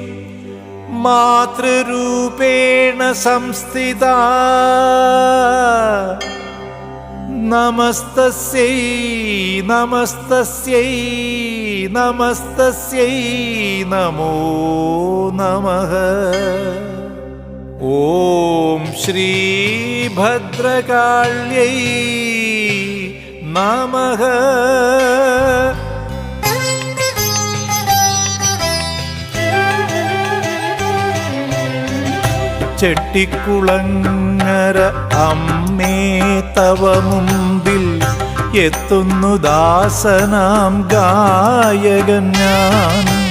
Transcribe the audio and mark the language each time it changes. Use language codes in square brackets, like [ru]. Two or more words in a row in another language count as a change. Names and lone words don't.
[sa] मातृरूपेण संस्थिता नमस्तस्यै नमस्तस्यै नमस्तस्यै नमो नमः। ॐ श्री भद्रकाल्यै नमः। [ml] ചെട്ടിക്കുളങ്ങര അമ്മേ തവ മുമ്പിൽ എത്തുന്നു ദാസനാം ഗായകൻ ഞാൻ.